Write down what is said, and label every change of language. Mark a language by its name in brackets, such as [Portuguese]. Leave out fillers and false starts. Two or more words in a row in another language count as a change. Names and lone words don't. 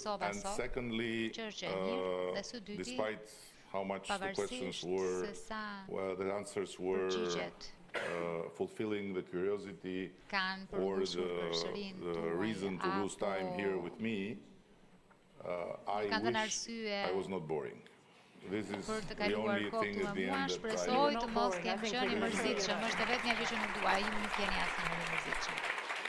[English] And secondly, despite how much the questions were, well, the answers were fulfilling the curiosity or the reason to lose time here with me, I wish I was not boring. This is the only thing at the end that I... [Albanian] Shpresoj të mos kem qenë i mërzitshëm, është vetëm gjë që nuk dua, ju nuk jeni asnjë i mërzitshëm.